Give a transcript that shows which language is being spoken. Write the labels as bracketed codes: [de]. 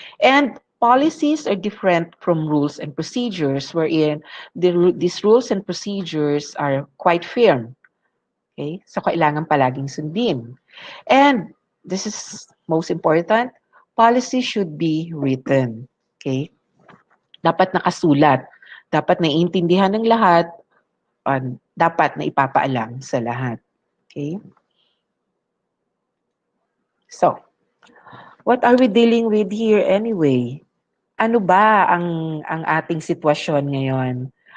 [en] And policies are different from rules and procedures wherein these rules and procedures are quite firm. Okay? So, [tl] kailangan palaging sundin. [en] And this is most important, policy should be written. [tl] Okay? Dapat nakasulat. Dapat naiintindihan ng lahat. Dapat na ipapaalam sa lahat. Okay? [en] So, what are we dealing with here anyway? [tl] Ano ba ang ating sitwasyon ngayon?